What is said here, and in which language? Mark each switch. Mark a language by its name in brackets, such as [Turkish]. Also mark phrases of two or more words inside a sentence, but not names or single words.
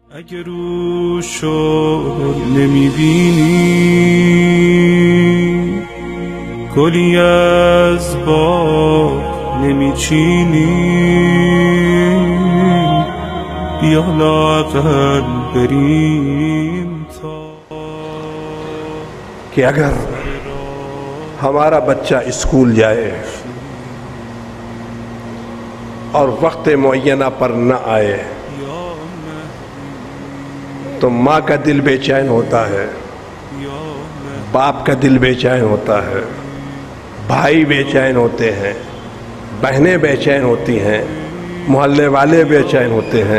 [Persian] اگر روشو نمیبینی گلی از باغ نمیچینی بیا لااقل بریم تا [Urdu] کہ اگر ہمارا بچہ اسکول جائے اور وقت معینہ پر نہ آئے تو ماں کا دل بے چین ہوتا ہے، باپ کا دل بے چین ہوتا ہے، بھائی بے چین ہوتے ہیں، بہنیں بے چین ہوتی ہیں، محلے والے بے چین ہوتے ہیں۔